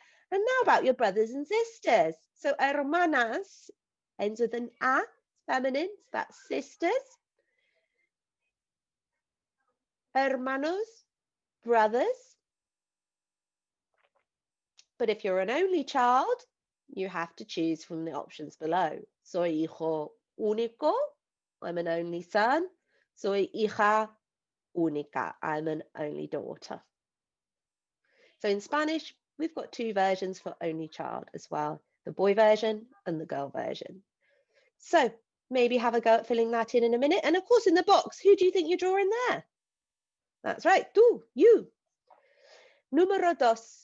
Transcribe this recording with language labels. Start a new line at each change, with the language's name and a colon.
English: And now about your brothers and sisters. So hermanas ends with an A, feminine, that's sisters. Hermanos, brothers. But if you're an only child, you have to choose from the options below.
Spanish: Soy hijo único,
English: I'm an only son.
Spanish: Soy hija única,
English: I'm an only daughter. So in Spanish, we've got 2 versions for only child as well, the boy version and the girl version. So maybe have a go at filling that in a minute. And of course, in the box, who do you think you're drawing there? That's right, tú, you.
Spanish: Número 2.